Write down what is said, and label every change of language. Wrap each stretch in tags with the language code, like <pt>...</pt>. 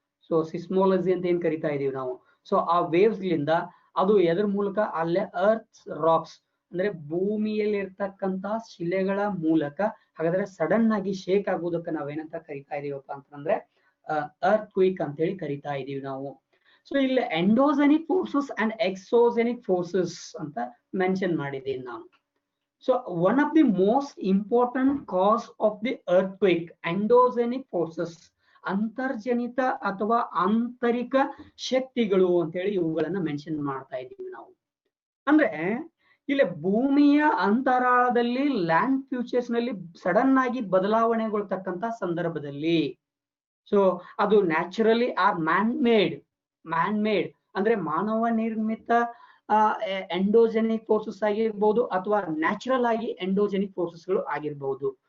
<kn>So ಸಿಸ್ಮೋಲಜಿ ಅಂತ ಏನ್ ಕರಿತಾ ಇದೀವಿ ನಾವು. ಸೊ ಆ ವೇವ್ಸ್ ಲಿಂದ ಅದು ಎದ್ರ ಮೂಲಕ ಅಲ್ಲೇ ಅರ್ತ್ ರಾಕ್ಸ್ ಅಂದ್ರೆ ಭೂಮಿಯಲ್ಲಿ ಇರ್ತಕ್ಕಂತ ಶಿಲೆಗಳ ಮೂಲಕ ಹಾಗಾದ್ರೆ ಸಡನ್ ಆಗಿ ಶೇಕ್ ಆಗುವುದಕ್ಕೆ ನಾವೇನಂತ ಕರಿತಾ ಇದೀವಪ್ಪ ಅಂತಂದ್ರೆ ಅರ್ತ್ ಕ್ವಿಕ್ ಅಂತ ಹೇಳಿ ಕರಿತಾ ಇದೀವಿ ನಾವು. ಸೊ ಇಲ್ಲಿ ಎಂಡೋಜೆನಿಕ್ ಫೋರ್ಸಸ್ ಅಂಡ್ ಎಕ್ಸೋಜೆನಿಕ್ ಫೋರ್ಸಸ್ ಅಂತ ಮೆನ್ಷನ್ ಮಾಡಿದ್ದೀನಿ ನಾನು.</kn> <en>So one of the most important cause of the earthquake, endogenic forces,</en> <kn>ಅಂತರ್ಜನಿತ ಅಥವಾ ಆಂತರಿಕ ಶಕ್ತಿಗಳು ಅಂತ ಹೇಳಿ ಇವುಗಳನ್ನ ಮೆನ್ಷನ್ ಮಾಡ್ತಾ ಇದ್ದೀವಿ ನಾವು. ಅಂದ್ರೆ ಇಲ್ಲಿ ಭೂಮಿಯ ಅಂತರಾಳದಲ್ಲಿ ಲ್ಯಾಂಡ್ ಫ್ಯೂಚರ್ಸ್ ನಲ್ಲಿ ಸಡನ್ ಆಗಿ ಬದಲಾವಣೆಗೊಳ್ತಕ್ಕಂತ ಸಂದರ್ಭದಲ್ಲಿ ಸೊ ಅದು</kn> <en>naturally or man made</en> <kn>ಅಂದ್ರೆ ಮಾನವ ನಿರ್ಮಿತ ಎಂಡೋಜೆನಿಕ್ ಫೋರ್ಸಸ್ ಆಗಿರ್ಬೋದು ಅಥವಾ ನ್ಯಾಚುರಲ್ ಆಗಿ ಎಂಡೋಜೆನಿಕ್ ಫೋರ್ಸಸ್ ಗಳು ಆಗಿರ್ಬಹುದು.</kn>